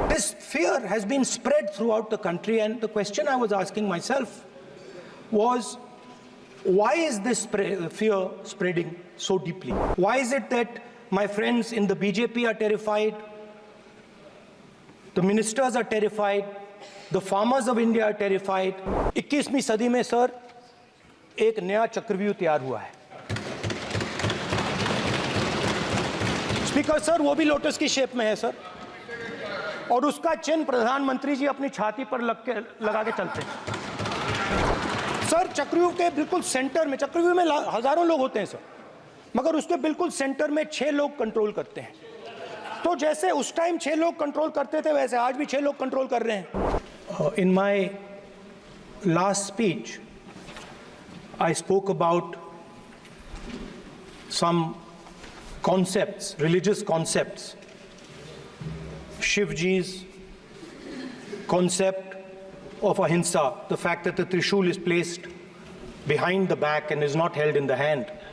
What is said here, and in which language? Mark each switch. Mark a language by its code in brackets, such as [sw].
[en] This fear has been spread throughout the country, and the question I was asking myself was, why is this fear spreading so deeply? Why is it that my friends in the BJP are terrified, the ministers are terrified, the farmers of India are terrified? [hi] 21वीं सदी में sir एक नया चक्रव्यूह तैयार हुआ है। Speaker sir, वो भी लोटस की शेप में है सर, और उसका चिन्ह प्रधानमंत्री जी अपनी छाती पर लगा के चलते हैं। सर, चक्रव्यूह के बिल्कुल सेंटर में, चक्रव्यूह में हजारों लोग होते हैं सर, मगर उसके बिल्कुल सेंटर में 6 लोग कंट्रोल करते हैं। तो जैसे उस टाइम 6 लोग कंट्रोल करते थे, वैसे आज भी 6 लोग कंट्रोल कर रहे हैं। [en] In my last speech, I spoke about some concepts, religious concepts. Shivji's concept of ahimsa, the fact that the Trishul is placed behind the back and is not held in the hand.